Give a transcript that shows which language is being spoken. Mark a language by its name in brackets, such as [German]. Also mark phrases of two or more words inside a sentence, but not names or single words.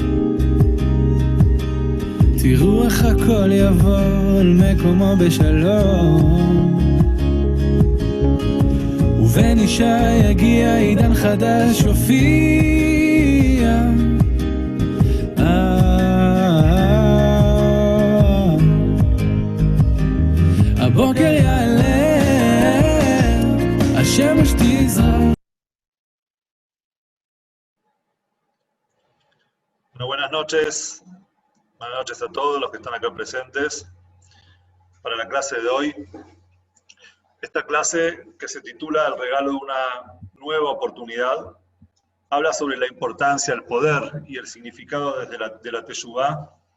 [Hebrew] תראו איך הכל יבוא אל מקומו בשלום, ובן אישה יגיע עידן חדש יופיע. הבוקר יעלה, השמש תזרח. [Spanish] Bueno, buenas noches a todos los que están acá presentes para la clase de hoy. Esta clase, que se titula El regalo de una nueva oportunidad, habla sobre la importancia, el poder y el significado de la Teshuvá.